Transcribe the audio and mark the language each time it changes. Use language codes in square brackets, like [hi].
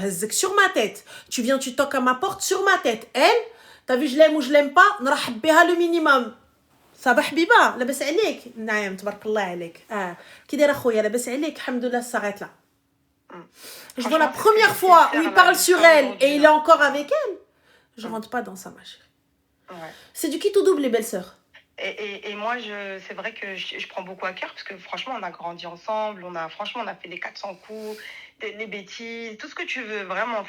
[fr] Sur ma tête. Tu viens, tu toques à ma porte sur ma tête. Elle, t'as vu, je l'aime ou je l'aime pas, [ar] نرحب بها [fr] le minimum. [ar] صباح حبيبه لاباس عليك؟ نعم تبارك الله عليك. كي داير اخويا لاباس عليك؟ الحمد لله [fr] s'arrête là. Je vois la première fois où il parle sur elle et il est encore avec elle. Je rentre pas dans ça, ma chérie. C'est du quitte ou double, les belles-sœurs. Et moi, c'est vrai que je prends beaucoup à cœur parce que franchement, on a grandi ensemble, franchement, on a fait les 400 coups, les bêtises, tout ce que tu veux, vraiment.